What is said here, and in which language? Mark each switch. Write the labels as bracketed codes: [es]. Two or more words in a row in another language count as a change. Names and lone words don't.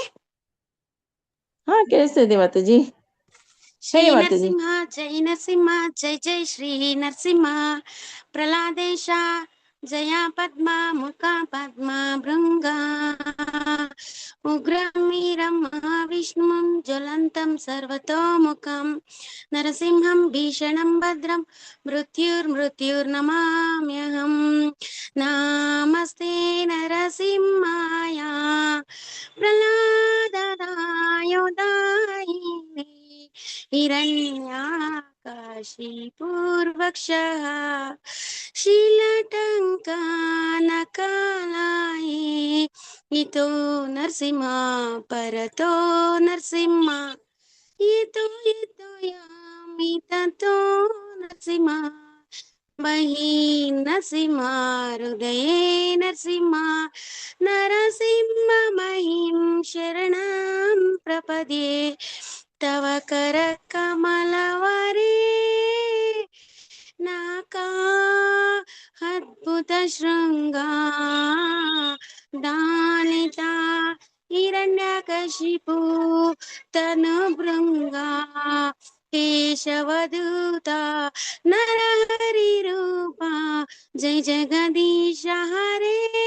[kn] ಹಾ ಕೇಳಿಸ್ತಿದೆ ಮಾತಾಜಿ. ಶ್ರೀ ಹೇಳಿ ಮಾತಾಜಿ. [sa] ನರಸಿಂಹ ಜೈ ನರಸಿಂಹ ಜೈ ಜೈ ಶ್ರೀ ನರಸಿಂಹ. ಪ್ರಹ್ಲಾದೇಶ ಜಯ ಪದ್ಮ ಮುಖ ಪದ್ಮ ಭೃಂಗ. ಉಗ್ರಂ ವೀರಂ ಮಹಾವಿಷ್ಣುಂ ಜ್ವಲಂತಂ ಸರ್ವತೋಮುಖಂ. ನರಸಿಂಹಂ ಭೀಷಣಂ ಭದ್ರಂ ಮೃತ್ಯುರ್ನಮಾಮ್ಯಹಂ. ನಮಸ್ತೆ ನರಸಿಂಹಾಯ ಪ್ರಹ್ಲಾದದಾಯೋದಾಯಿನೇ ಹಿರಣ್ಯಾಕಾಶಿಪೂರ್ವಕ್ಷಃ शीलटङ्कानकालाये इतो नरसिंह परतो नरसिंह इतो यामि ततो नरसिंह बहिः नरसिंह हृदये नरसिंह नरसिंह महिं शरणं प्रपद्ये तव करकमलवरे नाका अद्भुत शृंगा दालिता हिरण्यकशिपु तनुभृंगा केशवदूता नरहरि रूपा जय जगदीश हरे